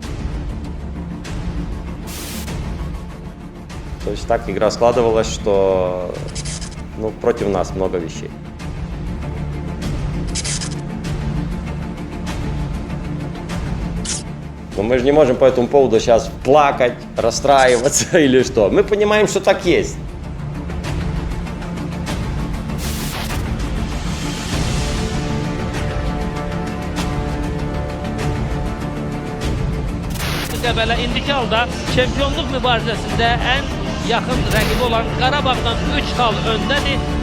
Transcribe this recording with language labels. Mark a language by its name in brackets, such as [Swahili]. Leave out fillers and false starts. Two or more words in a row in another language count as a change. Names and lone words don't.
[Russian] То есть так игра складывалась, что против нас много вещей. Но мы же не можем по этому поводу сейчас плакать, расстраиваться или что. Мы понимаем, что так есть. [Azerbaijani] Qəbələ indiki halda çempionluq mübarizəsində ən yaxın rəqibi olan Qarabağdan 3 xal öndədir.